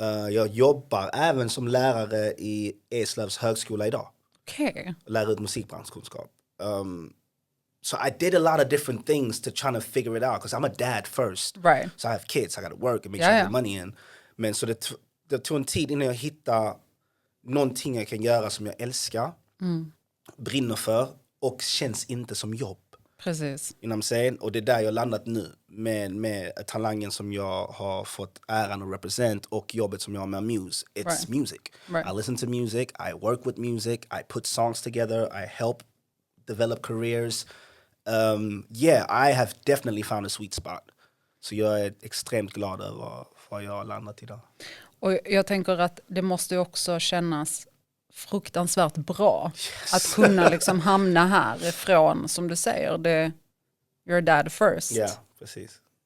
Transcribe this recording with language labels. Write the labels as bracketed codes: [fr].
[sv] Jag jobbar även som lärare i Eslövs högskola idag. [en] Okay. [sv] Lär ut musikbranschkunskap. [en] So I did a lot of different things to try to figure it out because I'm a dad first. Right. So I have kids, I got to work and make sure I get money in. [sv] Men så det tog en tid innan jag hittade någonting jag kan göra som jag älskar, brinner för och känns inte som jobb. Precis. [en] You know what I'm saying? [sv] Och det är där jag landat nu med talangen som jag har fått äran att represent och jobbet som jag har med Muse. [en] It's music. Right. I listen to music, I work with music, I put songs together, I help develop careers. I have definitely found a sweet spot. [sv] Så jag är extremt glad över vad jag har landat idag. Och jag tänker att det måste ju också kännas fruktansvärt bra att kunna liksom hamna härifrån, som du säger, [en] you're dad first. [sv] Ja, precis.